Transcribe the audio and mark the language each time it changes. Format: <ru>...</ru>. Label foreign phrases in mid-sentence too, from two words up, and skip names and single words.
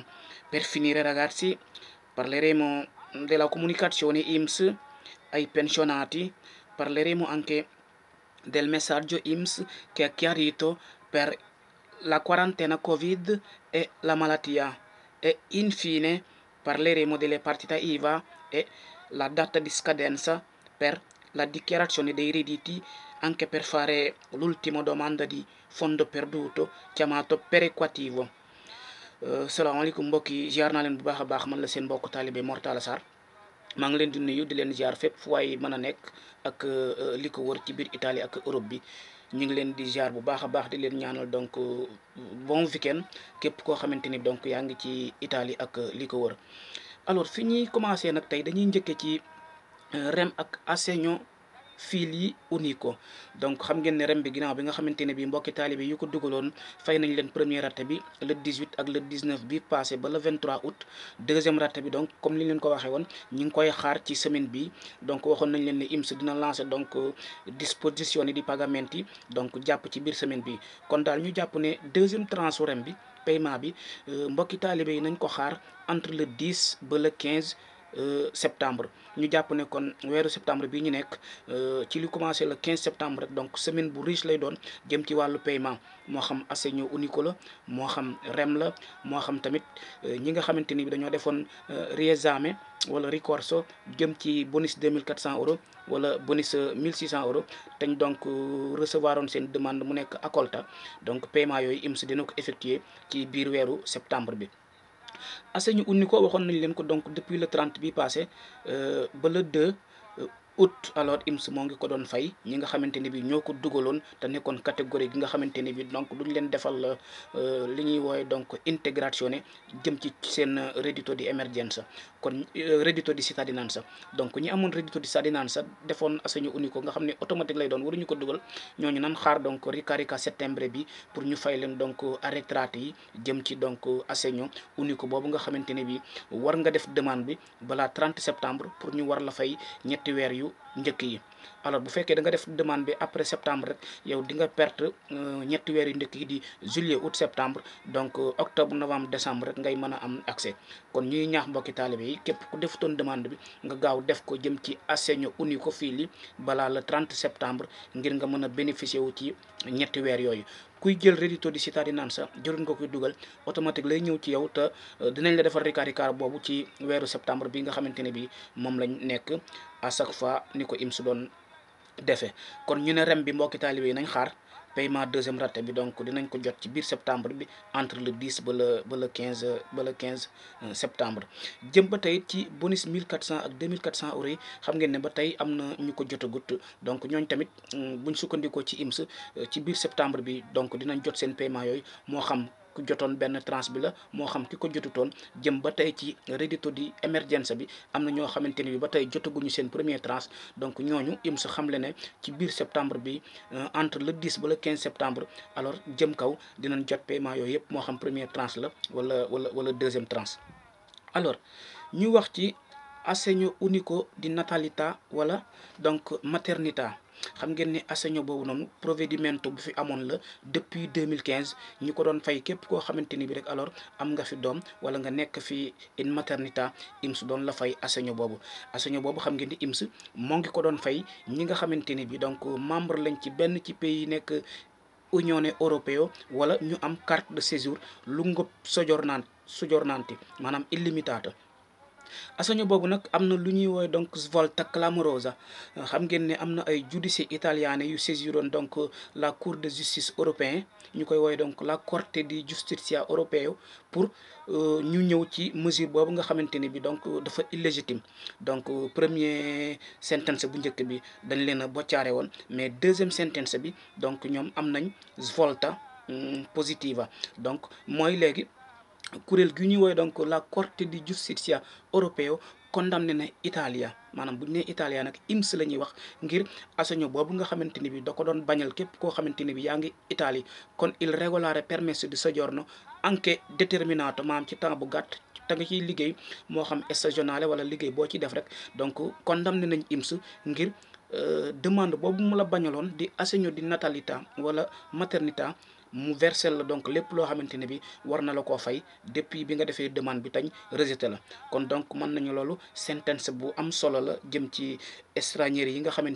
<it>Per finire ragazzi, parleremo della comunicazione INPS ai pensionati, parleremo anche del messaggio INPS che ha chiarito per la quarantena Covid e la malattia. E infine parleremo delle partite IVA e la data di scadenza per la dichiarazione dei redditi, anche per fare l'ultima domanda di fondo perduto chiamato perequativo.</it> <wo>Salaamaaleykum mbokk yi ziar naa leen bu baax a baax, man la seen mbokk taalibe Mor Talla Sarr maa ngi leen di nuyu di leen ziar fépp fu waay mën a nekk ak li ko wër ci biir Italie ak Europe bi. ñu ngi leen di ziar bu baax a baax di leen ñaanal donc</wo> <fr>bon week-end</fr> <wo>képp koo xamante ni donc yaa ngi ci Italie ak li ko wër. Alors fi ñuy commencé nag tey dañuy njëkkee ci REM ak</wo> <it>assegno figli unico.</it> <wo>Donc xam ngeen ne REM bi ginnaaw bi nga xamante ne bi mbokki taalibe yu ko dugaloon fay nañ leen</wo> <fr>première rate</fr> <wo>bi</wo> <fr>le 18</fr> <wo>ak</wo> <fr>le 19</fr> <wo>bi passé ba</wo> <fr>le 23 août. deuxième rate</fr> <wo>bi donc comme li leen ko waxee woon ñu ngi koy xaar ci semaine bi, donc waxoon nañ leen ne INPS dina lancer donc</wo> <it>disposizioni di pagamenti</it> <wo>donc jàpp ci biir semaine bi. kon daal ñu jàpp ne</wo> <fr>deuxième tranche</fr> <wo>REM bi paiement bi mbokki taalibe yi nañ ko xaar</wo> <fr>entre le 10</fr> <wo>ba</wo> <fr>le 15 septembre.</fr> <wo>ñu jàpp ne kon weeru septembre bi ñu nekk ci li commencé</wo> <fr>le 15 septembre</fr> <wo>rek, donc semaine bu riche lay doon jëm ci wàllu paiement, moo xam</wo> <it>assegno unico</it> <wo>la, moo xam REM la, moo xam tamit ñi nga xamante ni dañoo defoon riesame wala ricorso jëm ci bonus 2400 euros wala bonus 1600 euros teñ donc recevoir oon seen demande mu nekk accolta, donc paiement yooyu INPS dina ko effectuer ci biir weeru septembre bi.</wo> <it>assegno unico</it> <wo>waxoon nañ leen ko donc</wo> <fr>depuis le 30</fr> <wo>bi passé ba</wo> <fr>le 2 août.</fr> <wo>alors INPS moo ngi ko doon fay ñi nga xamante ne bi ñoo ko dugaloon te nekkoon catégorie gi nga xamante ne bi donc duñ leen defal li ñuy woowe donc integrazione jëm ci seen</wo> <it>reddito di emergenza,</it> <wo>kon</wo> <it>reddito di cittadinanza.</it> <wo>donc ñi amoon</wo> <it>reddito di cittadinanza</it> <wo>defoon</wo> <it>assegno unico</it> <wo>nga xam ne automatique lay doon waruñu ko dugal, ñooñu nan xaar donc</wo> <it>ricarica settembre</it> <wo>bi pour ñu fay leen donc arretrati yi jëm ci donc</wo> <it>assegno unico</it> <wo>boobu nga xamante ne bi war nga def demande bi balaa 30 septembre pour ñu war la fay ñetti weer yu njëkk yi. alors bu fekkee da nga def demande bi</wo> <fr>après septembre</fr> <wo>rek yow di nga perte ñetti weer yu njëkk yi di</wo> <fr>juillet août septembre,</fr> <wo>donc</wo> <fr>octobre novembre décembre</fr> <wo>rek ngay mën a am accès. kon ñuy ñaax mbokki taalibe yi képp ku defutoon demande bi nga gaaw def ko jëm ci</wo> <it>assegno unico</it> <wo>fii li balaa</wo> <fr>le 30 septembre</fr> <wo>ngir nga mën a bénéficier wu ci ñetti weer yooyu. kuy jël</wo> <it>reddito di cittadinanza</it> <wo>jërul nga koy dugal, automatique lay ñëw ci yow te dinañ la defal ricarica boobu ci weeru septembre bi nga xamante ne bi moom lañ nekk</wo> <fr>à chaque fois</fr> <wo>ni ko INPS doon defee. kon ñu ne REM bi mbokki taalibe yi nañ xaar paiement</wo> <fr>deuxième rate</fr> <wo>bi, donc dinañ ko jot ci biir septembre bi</wo> <fr>entre le 10</fr> <wo>ba</wo> <fr>le 15 septembre.</fr> <wo>jëm ba tey ci bonus 1400 ak 2400 euros yi xam ngeen ne ba tey am na ñu ko jotagut, donc ñooñ tamit buñ sukkandikoo ci INPS ci biir septembre bi donc dinañ jot seen paiement yooyu, moo xam ku jotoon benn tranche bi la moo xam ki ko jotutoon jëm ba tey ci</wo> <it>reddito di émergence</it> <wo>bi am na ñoo xamante ni bi ba tey jotaguñu seen</wo> <fr>premier tranche</fr> <wo>donc ñooñu IMS xamle ne ci biir septembre bi</wo> <fr>entre le 10</fr> <wo>ba</wo> <fr>le 15 septembre</fr> <wo>alors jëm kaw dinañ jot paiement yooyu yëpp moo xam</wo> <fr>première tranche</fr> <wo>la wala</wo> <fr>deuxième tranche.</fr> <wo>alors ñu wax ci</wo> <it>assegno unico di natalità</it> <wo>wala donc maternità xam ngeen ni assegno boobu noonu provvedimento bu fi amoon la depuis 2015 ñu ko doon fay képp koo xamante ni bi rek alors am nga fi doom wala nga nekk fi</wo> <it>in maternità</it> <wo>IMS doon la fay assegno boobu xam ngeen ni IMS moo ngi ko doon fay ñi nga xamante ni bi donc membre lañ ci benn ci pays yi nekk Unione Europeo wala ñu am</wo> <fr>carte de séjour</fr> <it>lungo soggiornante</it> <wo>maanaam illimitata assegno boobu nag am na lu ñuy woowe donc</wo> <it>svolta clamorosa</it> <wo>xam ngeen ne am na ay</wo> <it>giudici italiane</it> <wo>yu saisiroon donc</wo> <fr>la cour de justice européen</fr> <wo>ñu koy woowe donc la Corte di Giustizia Europeo pour ñu ñëw ci mesure boobu nga xamante ni bi donc dafa illégitime donc</wo> <fr>premier sentence</fr> <wo>bu njëkk bi dañ leen a boccaare woon mais deuxième sentence bi donc ñoom am nañ</wo> <it>svolta positiva</it> <wo>donc mooy léegi kuréel gi ñuy woowee donc la Corte di Giustizia Europeo condamné na Italia maanaam bu ñu nee Italia nag IMS la ñuy wax ngir assegno boobu nga xamante ni bi da ko doon bañal képp koo xamante ni bi yaa ngi Italie</wo> <it>con il regolare permesso di soggiorno anche determinato</it> <wo>maanaam ci temps bu gàtt te nga ciy liggéey moo xam stagionale wala liggéey boo ci def rek donc condamné nañ IMS ngir demande boobu mu la bañaloon di</wo> <it>assegno di natalità</it> <wo>wala maternità mu versel la donc lépp loo xamante ne bi war na la koo fay depuis bi nga defee demande bi tañ rejeté la kon donc mën nañu loolu sentence bu am solo la jëm ci étrangers yi nga xamante</wo>